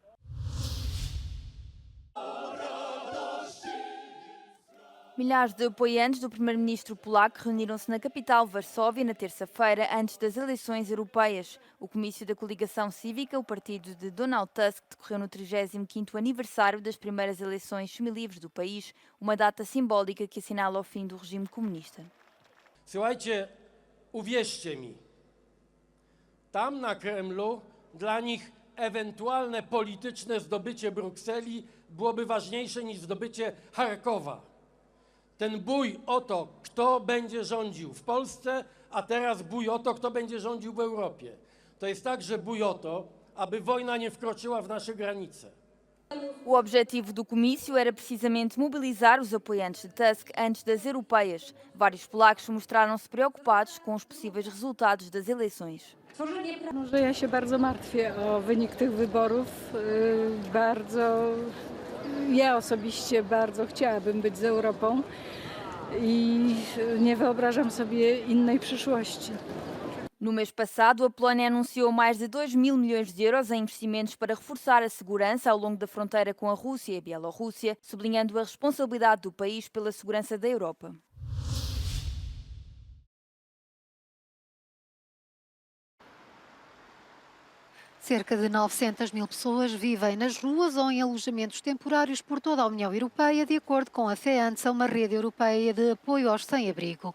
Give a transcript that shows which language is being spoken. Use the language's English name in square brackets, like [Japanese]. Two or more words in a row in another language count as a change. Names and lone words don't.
[Portuguese] Milhares de apoiantes do primeiro-ministro polaco reuniram-se na capital, Varsóvia, na terça-feira, antes das eleições europeias. O comício da coligação cívica, o partido de Donald Tusk, decorreu no 35º aniversário das primeiras eleições semilivres do país, uma data simbólica que assinala o fim do regime comunista. [Polish] Słuchajcie, uwierzcie mi, tam na Kremlu dla nich ewentualne polityczne zdobycie Brukseli byłoby ważniejsze niż zdobycie Charkowa. Ten bój o to, kto będzie rządził w Polsce, a teraz bój o to, kto będzie rządził w Europie. To jest także bój o to, aby wojna nie wkroczyła w nasze granice. [Portuguese] O objetivo do comício era precisamente mobilizar os apoiantes de Tusk antes das europeias. Vários polacos mostraram-se preocupados com os possíveis resultados das eleições. [Polish] Że ja się bardzo martwię o wynik tych wyborów. Ja osobiście bardzo chciałabym być z Europą i nie wyobrażam sobie innej przyszłości. [Portuguese] No mês passado, a Polónia anunciou mais de 2 mil milhões de euros em investimentos para reforçar a segurança ao longo da fronteira com a Rússia e a Bielorrússia, sublinhando a responsabilidade do país pela segurança da Europa. Cerca de 900 mil pessoas vivem nas ruas ou em alojamentos temporários por toda a União Europeia, de acordo com a FEANSA, uma rede europeia de apoio aos sem-abrigo.